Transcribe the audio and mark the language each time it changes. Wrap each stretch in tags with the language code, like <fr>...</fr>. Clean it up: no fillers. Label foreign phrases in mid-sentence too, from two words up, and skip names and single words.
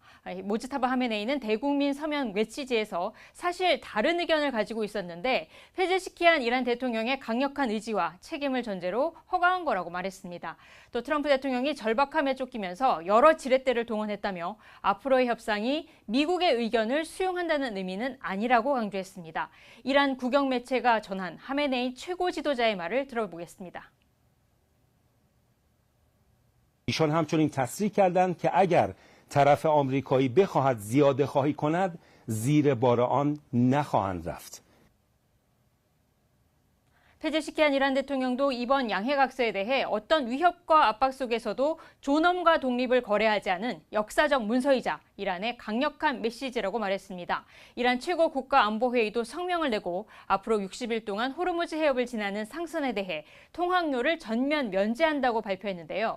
<ko>모즈타바 하메네이는 대국민 서명 메시지에서 사실 다른 의견을 가지고 있었는데 페제시키안 이란 대통령의 강력한 의지와 책임을 전제로 허가한 거라고 말했습니다. 또 트럼프 대통령이 절박함에 쫓기면서 여러 지렛대를 동원했다며 앞으로의 협상이 미국의 의견을 수용한다는 의미는 아니라고 강조했습니다. 이란 국영 매체가 전한 하메네이 최고 지도자의 말을 들어보겠습니다.</ko> <fa>ایشان همچنین تصریح کردند که اگر طرف آمریکایی بخواهد زیاده خواهی کند زیر بار آن نخواهند رفت.</fa> <ko>페제시키안 이란 대통령도 이번 양해각서에 대해 어떤 위협과 압박 속에서도 존엄과 독립을 거래하지 않은 역사적 문서이자 이란의 강력한 메시지라고 말했습니다. 이란 최고 국가안보회의도 성명을 내고 앞으로 60일 동안 호르무즈 해협을 지나는 상선에 대해 통항료를 전면 면제한다고 발표했는데요.</ko>